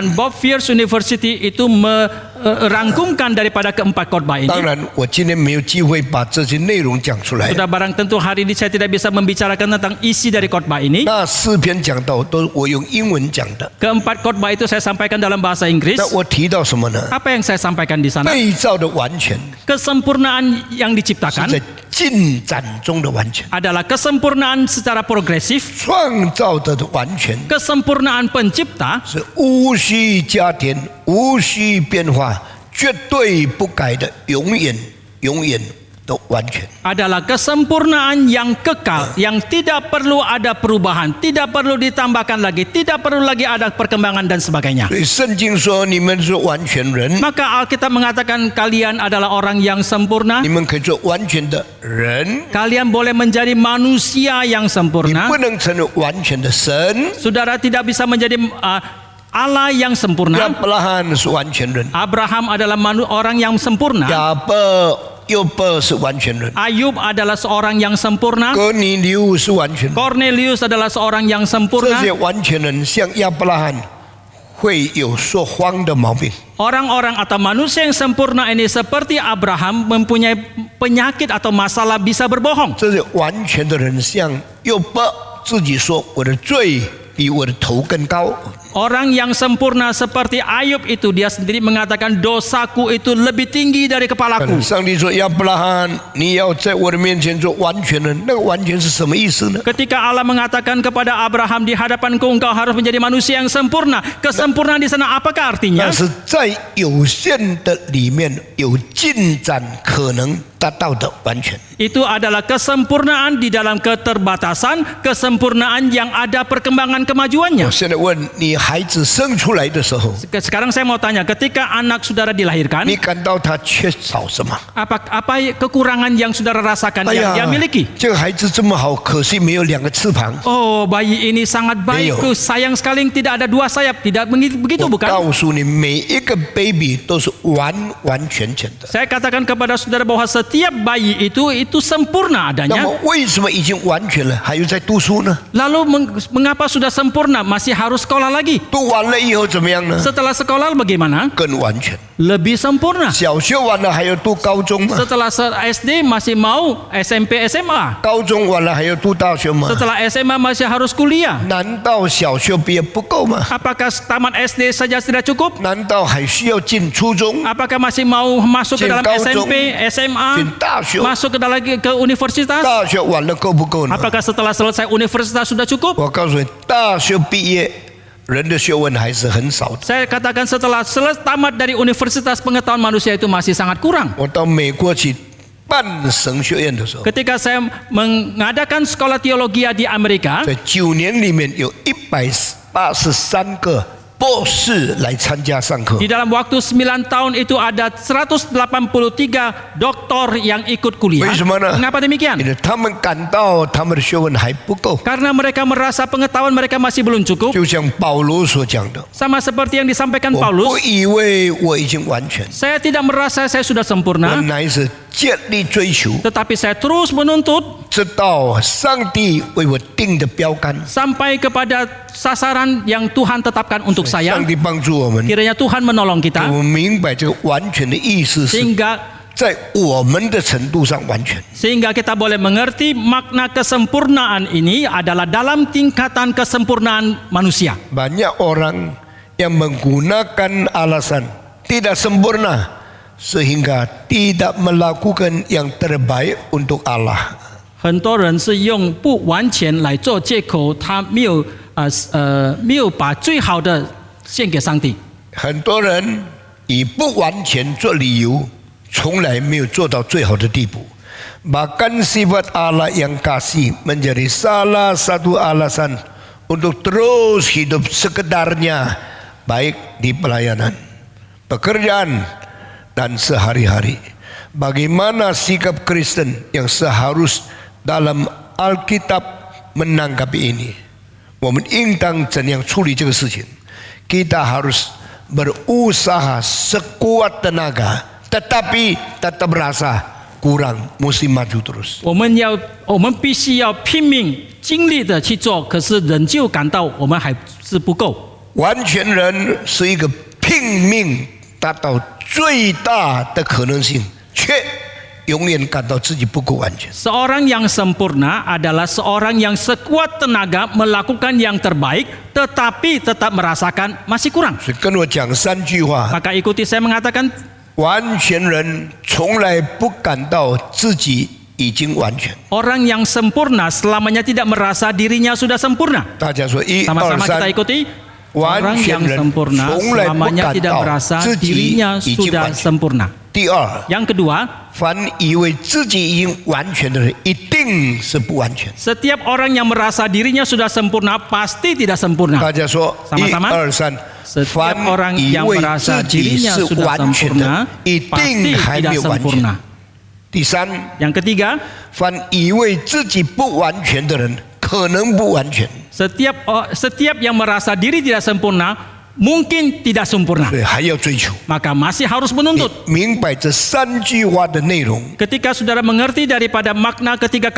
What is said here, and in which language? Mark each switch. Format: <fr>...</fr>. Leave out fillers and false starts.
<id>Dan Bob Pierce University itu merangkumkan daripada keempat khotbah ini.</id> <zh>当然，我今天没有机会把这些内容讲出来。</zh> <id>Sudah barang tentu hari ini saya tidak bisa membicarakan tentang isi dari khotbah ini.</id> <zh>那4篇讲道都我用英文讲的。</zh> <id>Keempat khotbah itu saya sampaikan dalam bahasa Inggris.</id> <zh>那我提到什么呢？</zh> <id>Apa yang saya sampaikan di sana?</id> <zh>被造的完全</zh> <id>Kesempurnaan yang</id> <zh>是</zh> <id>diciptakan</id> <zh>在进展中的完全，</zh> <id>adalah kesempurnaan secara progresif.</id> <zh>创造的完全</zh> <id>Kesempurnaan pencipta</id> <zh>是无需加添、无需变化、绝对不改的，永远的完全。</zh> <id>adalah kesempurnaan yang kekal, yang tidak perlu ada perubahan, tidak perlu ditambahkan lagi, tidak perlu lagi ada perkembangan dan sebagainya.</id> <zh>所以圣经说你们是完全人，</zh> <id>Maka Alkitab mengatakan kalian adalah orang yang sempurna.</id> <zh>你们可以做完全的人，</zh> <id>Kalian boleh menjadi manusia yang</id> <zh>你</zh> <id>sempurna.</id> <zh>不能成为完全的神。</zh> <id>Saudara tidak bisa menjadi Allah yang</id> <zh>亚</zh> <id>sempurna.</id> <zh>伯拉罕是完全人，</zh> <id>Abraham adalah orang yang sempurna.</id> <zh>约伯是完全人，</zh> <id>Ayub adalah seorang yang sempurna.</id> <zh>哥尼流是完全人。</zh> <id>Cornelius adalah seorang yang</id> <zh>这</zh> <id>sempurna.</id> <zh>些完全人像亚伯拉罕会有说谎的毛病。</zh> <id>Orang-orang atau manusia yang sempurna ini seperti Abraham mempunyai penyakit atau masalah bisa berbohong.</id> <zh>这些完全的人像约伯自己说：“我的罪比我的头更高。”</zh> <id>Orang yang sempurna seperti Ayub itu dia sendiri mengatakan dosaku itu lebih tinggi dari kepalaku.</id> <zh>上帝说：“亚伯拉罕，你要在我的面前做完全人。” 那个完全是什么意思呢？</zh> <id>Ketika Allah mengatakan kepada Abraham di hadapanku engkau harus menjadi manusia yang sempurna. Kesempurnaan di sana apakah artinya?</id> <zh>那是在有限的里面有进展可能达到的完全。</zh> <id>Itu adalah kesempurnaan di dalam keterbatasan, kesempurnaan yang ada perkembangan</id> <zh>我</zh> <id>kemajuannya.</id> <zh>现在问你，孩子生出来的时候，</zh> <id>Sekarang saya mau tanya, ketika anak saudara dilahirkan,</id> <zh>你感到他缺少什么？</zh> <id>apa kekurangan yang saudara rasakan</id> <zh>哎</zh> <id>yang</id> <zh>呀</zh> <id>dia miliki?</id> <zh>这个孩子这么好，可惜没有2个翅膀。</zh> <id>Oh, bayi ini sangat baik, Leo. sayang sekali tidak ada 2 sayap, tidak begitu</id> <zh>我</zh> <id>bukan?</id> <zh>告诉你，每一个 baby 都是完全的。</zh> <id>Saya katakan kepada saudara bahwa setiap bayi itu sempurna adanya.</id> <zh>么为什么已经完全了，还有在读书呢？</zh> <id>Lalu mengapa sudah sempurna masih harus sekolah lagi?</id> <zh>读完了以后怎么样呢？</zh> <id>Setelah sekolah bagaimana?</id> <zh>更完全。</zh> <id>Lebih sempurna.</id> <zh>小学完了还要读高中吗？</zh> <id>Setelah SD masih mau SMP SMA.</id> <zh>高中完了还要读大学吗？</zh> <id>Setelah SMA masih harus kuliah.</id> <zh>难道小学毕业不够吗？</zh> <id>Apakah tamat SD saja tidak cukup?</id> <zh>难道还需要进初中？</zh> <id>Apakah masih mau masuk ke dalam Jenggau SMP, SMA,</id> <zh>进大学？</zh> <id>masuk ke universitas?</id> <zh>大学完了够不够呢？</zh> <id>Apakah setelah selesai universitas sudah cukup?</id> <zh>我告诉你，大学毕业人的学问还是很少的。</zh> <id>Saya katakan setelah tamat dari universitas pengetahuan manusia itu masih sangat kurang.</id> <zh>我到美国去办神学院的时候，</zh> <id>Ketika saya mengadakan sekolah teologi di Amerika,</id> <zh>在9年里面有183个博士来参加上课</zh> <id>di。 dalam waktu 9 tahun itu ada 183 doktor yang ikut kuliah.</id> <zh>为什么呢？</zh> <id>Mengapa demikian?</id> <zh>因为他们感到他们的学问还不够，</zh> <id>Karena mereka merasa pengetahuan mereka masih belum cukup.</id> <zh>就像保罗所讲的</zh> <id>Sama seperti yang disampaikan：“</id> <zh>我不</zh> <id>Paulus,</id> <zh>以为我已经完全，</zh> <id>saya tidak merasa saya sudah sempurna,</id> <zh>乃是竭力追求，</zh> <id>tetapi saya terus menuntut</id> <zh>直到上帝为我定的标杆。</zh> <id>sampai kepada sasaran yang Tuhan tetapkan untuk saya.</id> <zh>上帝帮助我们，</zh> <id>Kiranya Tuhan menolong</id> <zh>我</zh> <id>kita</id> <zh>们明白这个完全的意思是</zh> <id>sehingga</id> <zh>在我们的程度上完全。</zh> <id>kita boleh mengerti makna kesempurnaan ini adalah dalam tingkatan kesempurnaan manusia. Banyak orang yang menggunakan alasan tidak sempurna sehingga tidak melakukan yang terbaik untuk Allah.</id> <zh>很多人是用不完全来做借口，他没有把最好的献给上帝。很多人以不完全做理由，从来没有做到最好的地步。</zh> <id>Bahkan sifat Allah yang kasih menjadi salah satu alasan untuk terus hidup sekedarnya, baik di pelayanan, pekerjaan, dan sehari-hari. Bagaimana sikap Kristen yang seharus dalam Alkitab menanggapi ini?</id> <zh>我们应当怎样处理这个事情？</zh> <id>Kita harus berusaha sekuat tenaga, tetapi tetap merasa kurang, mesti maju terus.</id> <zh>我们必须要拼命尽力的去做，可是仍旧感到我们还是不够。完全人是一个拼命达到最大的可能性，却永远感到自己不够完全。</zh> <id>Seorang yang sempurna adalah seorang yang sekuat tenaga melakukan yang terbaik, tetapi tetap merasakan masih kurang.</id> <zh>所以跟我讲3句话：</zh> <id>Maka ikuti saya mengatakan,</id> <zh>完全人从来不感到自己已经完全。</zh> <id>orang yang sempurna selamanya tidak merasa dirinya sudah sempurna.</id> <zh>大家说1、2、</zh> <id>Sama-sama kita ikuti.</id> <zh>完</zh> <id>Orang</id> <zh>全</zh> <id>yang</id> <zh>人</zh> <id>sempurna</id> <zh>从来不</zh> <id>selamanya</id> <zh>感</zh> <id>tidak</id> <zh>到</zh> <id>merasa</id> <zh>自己</zh> <id>dirinya</id> <zh>已经</zh> <id>sudah</id> <zh>完全。</zh> <id>sempurna.</id> <zh>第二，</zh> <id>Yang kedua,</id> <zh>凡以为自己已经完全的人，一定是不完全。</zh> <id>setiap orang yang merasa dirinya sudah sempurna pasti tidak sempurna.</id> <zh>大家说1、</zh> <id>Sama-sama.</id> <zh>2、3。</zh> <id>Setiap</id> <zh>凡</zh> <id>orang</id> <zh>以</zh> <id>yang</id> <zh>为</zh> <id>merasa</id> <zh>自己</zh> <id>dirinya</id> <zh>是</zh> <id>sudah</id> <zh>完全</zh> <id>sempurna</id> <zh>的，一</zh> <id>pasti</id> <zh>定还没</zh> <id>tidak</id> <zh>有完全。</zh> <id>sempurna.</id> <zh>第三，</zh> <id>Yang ketiga,</id> <zh>凡以为自己不完全的人，可能不完全，</zh> <id>setiap yang merasa diri tidak sempurna mungkin tidak sempurna.</id> <zh>所以还要追求。</zh> <id>Maka masih harus menuntut.</id> <zh>明白这3句话的内容，</zh> <id>Ketika saudara mengerti daripada makna ketiga</id>